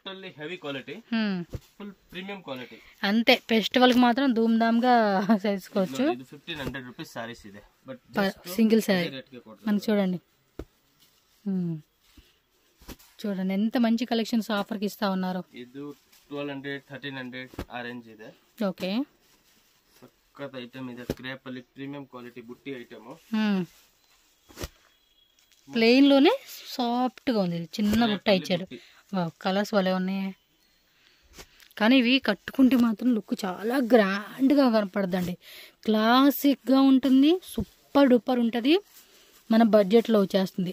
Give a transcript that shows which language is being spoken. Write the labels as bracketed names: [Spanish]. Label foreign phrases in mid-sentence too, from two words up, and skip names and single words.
[Telugu] అంతే ఫెస్టివల్ కి మాత్రం ధూమ్ ధామ్ గా చేసుకోవచ్చు. సింగిల్ సారీ మనకి చూడండి. చూడండి ఎంత మంచి కలెక్షన్స్ ఆఫర్ కి ఇస్తా ఉన్నారు. [Kannada] 1200 1300 ಆ ರೇಂಜ್ ಇದೆ. [Telugu] ఓకే [Kannada] ಸಕ್ಕತ್ ಐಟಮ್ ಇದೆ. ಕ್ರೇಪ್ ಅಲ್ಲಿ [English] premium quality [Kannada] ಬುಟ್ಟಿ ಐಟಮ್. [Telugu] ప్లెయిన్ లోనే సాఫ్ట్ గా ఉంది, చిన్న బుట్ట ఇచ్చాడు. కలర్స్ భలే ఉన్నాయి, కానీ ఇవి కట్టుకుంటే మాత్రం లుక్ చాలా గ్రాండ్ గా కనపడదండి. క్లాసిక్ గా ఉంటుంది, [English] super duper [Telugu] ఉంటుంది, మన బడ్జెట్ లో వచ్చేస్తుంది.